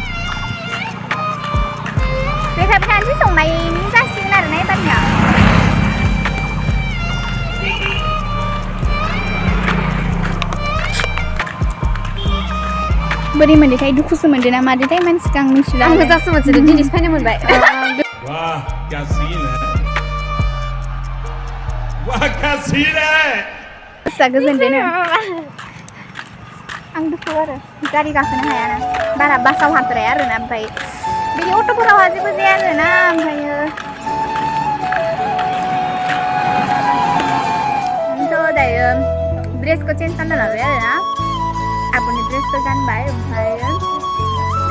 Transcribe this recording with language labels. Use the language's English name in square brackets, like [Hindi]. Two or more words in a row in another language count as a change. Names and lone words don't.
[Bodo] बेखायनो थानोसै संनायनि जासिगोन आरो ना एबारनिया बोरै मोनदोंथाय दुखुसो मोनदों ना मादोंथाय मानसिखौ आं मिथिला आं मोजांसो मोनसोदों दिनैसो फैनो मोनबाय [Hindi] वाह क्या सीन है वाह क्या सीन है [Bodo] गोसोआ गोजोनदों आं दुखु आरो गारि गाखोनो हायाना बारा बासाव हाद्राया आरोना ओमफ्राय बिदि अट'फोरावहा जेबो जाया आरोना ओमफ्रायो थ' दायो ड्रेसखौ चेन्ज खालामना लाबाय आरोना आब'नि ड्रेसखौ गानबाय ओमफ्रायो दा